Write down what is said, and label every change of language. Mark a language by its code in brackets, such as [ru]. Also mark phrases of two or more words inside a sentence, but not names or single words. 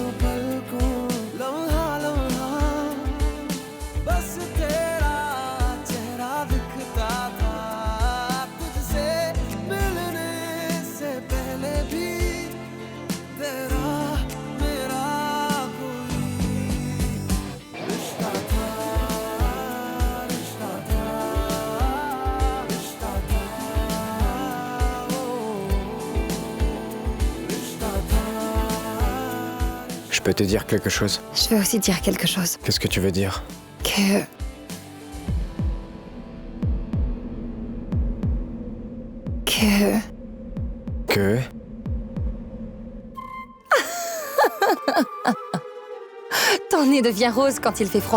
[hi] पलकों लम्हा लम्हा बस तेरा चेहरा दिखता था तुझसे मिलने से पहले भी तेरा मेरा कोई रिश्ता था रिश्ता था रिश्ता था ओ रिश्ता था [fr] Je peux te dire quelque chose? Je veux aussi dire quelque chose. Qu'est-ce que tu veux dire? Que... Que... Ton nez devient rose quand il fait froid.